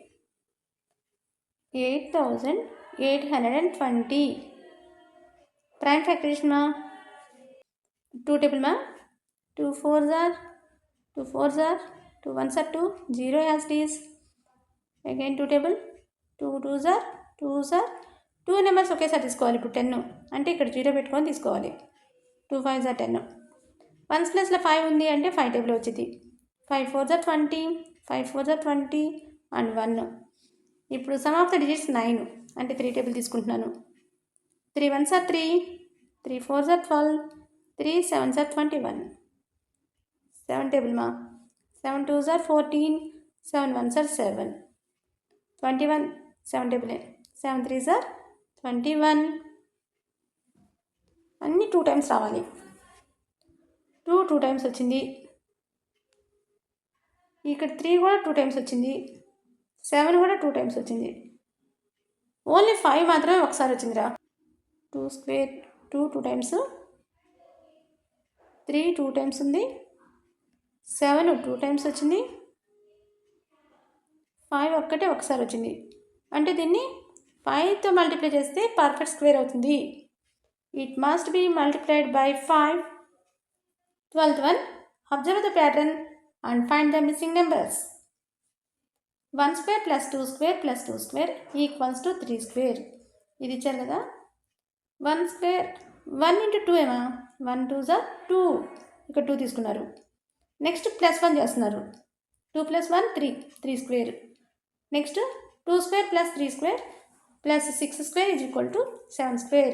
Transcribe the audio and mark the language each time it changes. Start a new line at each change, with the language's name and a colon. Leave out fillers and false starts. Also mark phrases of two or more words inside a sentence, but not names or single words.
English: 8820 prime factorization ma 2 table ma 2 4s are 2 4s are 2 1s are 2 0 as it is. Again 2 table 2 2s are 2s are 2
Telugu: నెంబర్స్ ఒకేసారి తీసుకోవాలి. ఇప్పుడు 10 అంటే ఇక్కడ 0 పెట్టుకొని తీసుకోవాలి. 2
English: 5s are
Telugu: 10. 1s ప్లస్లో 5 ఉంది అంటే 5 టేబుల్ వచ్చింది.
English: 5 4s are 20 5 4s are 20 అండ్ 1.
Telugu: ఇప్పుడు
English: sum of the digits
Telugu: 9 అంటే 3 టేబుల్ తీసుకుంటున్నాను.
English: 3 1s are 3 3 4s are 12 3 7s are 21. 7 టేబుల్ మా 7 2s are 14 7 1s are 7 21. 7 టేబుల్ 7 3s are 21.
Telugu: అన్నీ 2 టైమ్స్ రావాలి. 2 టైమ్స్ వచ్చింది. ఇక్కడ 3 కూడా 2 టైమ్స్ వచ్చింది. 7 కూడా 2 టైమ్స్ వచ్చింది. ఓన్లీ 5 మాత్రమే ఒకసారి వచ్చిందిరా. 2 స్క్వేర్ 2 టైమ్స్ 3 2 టైమ్స్ ఉంది. 7 2 టైమ్స్ వచ్చింది. 5 ఒక్కటే ఒకసారి వచ్చింది. అంటే దీన్ని 5తో మల్టిప్లై చేస్తే
English: perfect square
Telugu: అవుతుంది.
English: It must be multiplied by 5. 12th one, observe the pattern and find the missing numbers. 1 square plus 2 square plus 2 square equals to 3 square.
Telugu: ఇది ఇచ్చారు కదా. 1
English: square 1 into 2
Telugu: ఏమా 1
English: 2s are
Telugu: 2. ఇక్కడ 2 తీసుకున్నారు.
English: next plus
Telugu: 1 చేస్తున్నారు.
English: 2 plus 1 3 స్క్వేర్. next 2 square plus 3 square plus 6 square is equal to 7 square.